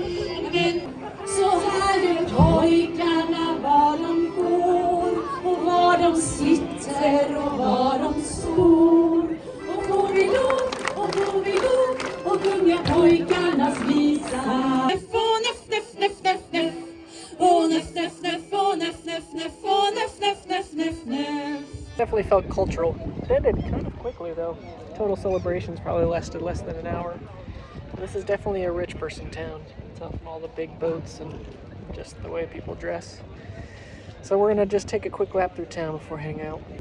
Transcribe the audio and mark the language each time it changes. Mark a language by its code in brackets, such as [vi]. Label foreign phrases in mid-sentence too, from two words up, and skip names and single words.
[sv] Så här gör pojkarna var de går och var de sitter och var de står. Och får vi lov och sjunga pojkarnas visa. Och neff, neff, neff, neff, neff. Och neff, neff, neff, och neff, neff, neff, och neff, neff, neff, neff, neff. [en] Definitely felt cultural. It ended kind of quickly though. Total celebrations probably lasted less than an hour. This is definitely a rich person town. It's from all the big boats and just the way people dress. So we're gonna just take a quick lap through town before heading out.